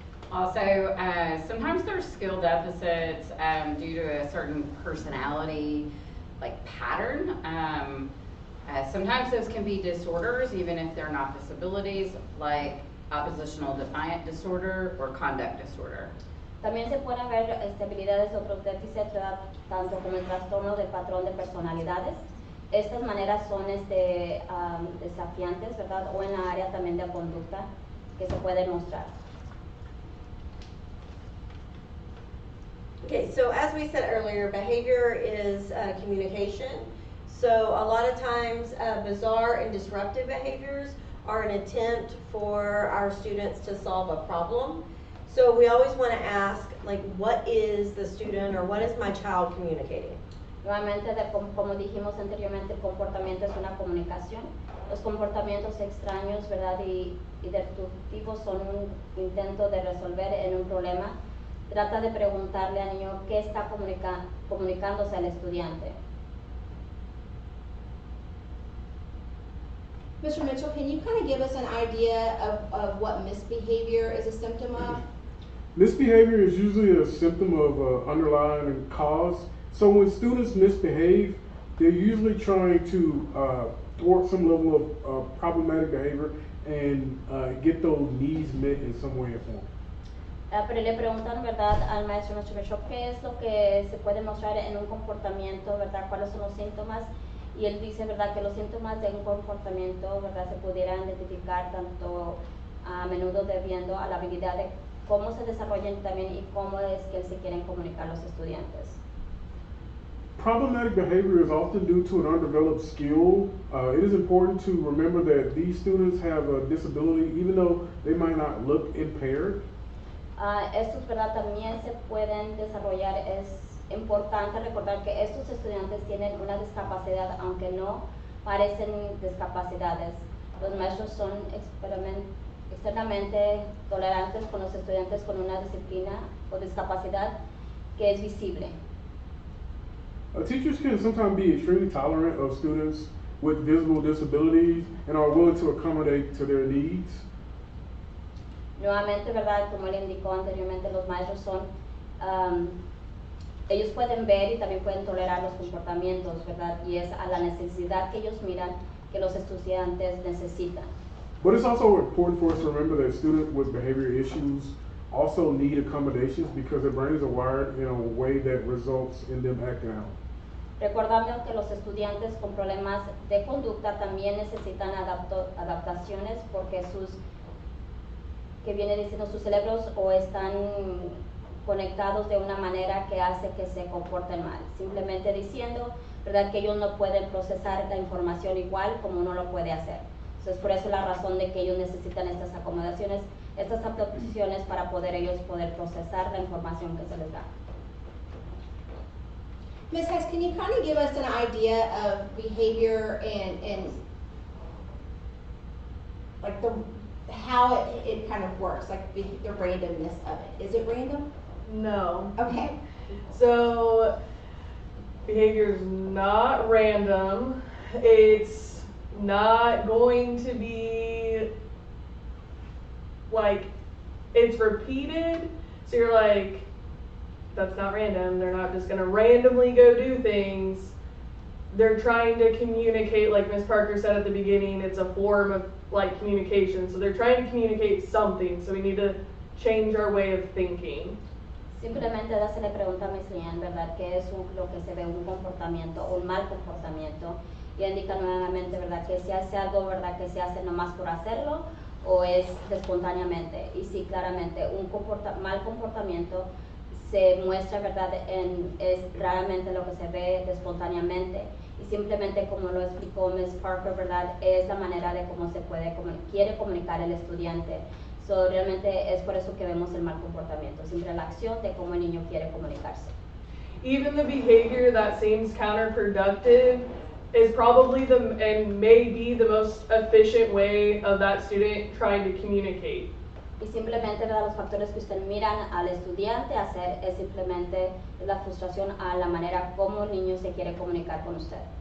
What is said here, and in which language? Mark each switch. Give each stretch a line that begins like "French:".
English: Also, sometimes there's skill deficits due to a certain personality like pattern. Sometimes those can be disorders, even if they're not disabilities, like oppositional defiant disorder or conduct disorder.
Spanish: También se pueden ver habilidades de otros déficits, ¿verdad? Tanto como el trastorno del patrón de personalidades. Estas maneras son desafiantes, ¿verdad? O en la área también de conducta que se pueden mostrar.
English: Okay, so as we said earlier, behavior is communication. So a lot of times bizarre and disruptive behaviors are an attempt for our students to solve a problem. So we always want to ask, like, what is the student or what is my child communicating?
Spanish: Nuevamente, como dijimos anteriormente, el comportamiento es una comunicación. Los comportamientos extraños, ¿verdad? Y destructivos son un intento de resolver en un problema. Trata de preguntarle al niño qué está comunicándose al estudiante.
English: Mr. Mitchell, can you kind of give us an idea of what misbehavior is a symptom of? Misbehavior is usually a symptom of underlying cause. So when students misbehave, they're usually trying to thwart some level of problematic behavior and get those needs met in some way or form.
Spanish: Pero le preguntan, ¿verdad?, al maestro Mitchell, ¿qué es lo que se puede mostrar en un comportamiento, ¿verdad? ¿Cuáles son los síntomas? Y él dice, ¿verdad?, que los síntomas de un comportamiento, ¿verdad?, se pudieran identificar tanto a menudo debiendo a la habilidad de cómo se desarrollan también y cómo es que se quieren comunicar los estudiantes.
English: Problematic behavior is often due to an undeveloped skill. It is important to remember that these students have a disability, even though they might not look impaired.
Spanish: Estos, ¿verdad?, también se pueden desarrollar. Es importante recordar que estos estudiantes tienen una discapacidad, aunque no parecen discapacidades. Los maestros son externamente tolerantes con los estudiantes con una disciplina o discapacidad que es visible.
English: Teachers can sometimes be extremely tolerant of students with visible disabilities and are willing to accommodate to their needs.
Spanish: Nuevamente, ¿verdad?, como él indicó anteriormente, los maestros son, ellos pueden ver y también pueden tolerar los comportamientos, ¿verdad? Y es a la necesidad que ellos miran que los estudiantes necesitan.
English: But it's also important for us to remember that students with behavior issues also need accommodations because their brains are wired in a way that results in them acting out.
Spanish: Recordando que los estudiantes con problemas de conducta también necesitan adaptaciones porque sus cerebros o están conectados de una manera que hace que se comporten mal. Simplemente diciendo, ¿verdad?, que ellos no pueden procesar la información igual como uno lo puede hacer. Entonces, por eso la razón de que ellos necesitan estas acomodaciones, estas adaptaciones para poder ellos poder procesar la información que se les da.
English: Ms. Hess, can you kind of give us an idea of behavior and like how it kind of works, like the randomness of it. Is it random? No. Okay. So behavior is not random. It's not going to be like, it's repeated. So you're like, that's not random. They're not just gonna randomly go do things. They're trying to communicate, like Ms. Parker said at the beginning, it's a form of like communication. So they're trying to communicate something. So we need to change our way of thinking.
Spanish: Simplemente se le pregunta a Miss Lian, ¿verdad? ¿Qué es lo que se ve un comportamiento, un mal comportamiento? Y indica nuevamente, ¿verdad? Que se hace algo, ¿verdad? Que se hace nomás por hacerlo o es espontáneamente. Y sí, claramente, un mal comportamiento se muestra, ¿verdad? Es raramente lo que se ve espontáneamente. Y simplemente, como lo explicó Miss Parker, ¿verdad? Es la manera de cómo se quiere comunicar el estudiante. So, realmente es por eso que vemos el mal comportamiento, siempre la acción de cómo el niño quiere comunicarse.
English: Even the behavior that seems counterproductive is probably and may be the most efficient way of that student trying to communicate.
Spanish: Y simplemente, ¿verdad? Los factores que usted miran al estudiante hacer es simplemente la frustración a la manera como el niño se quiere comunicar con usted.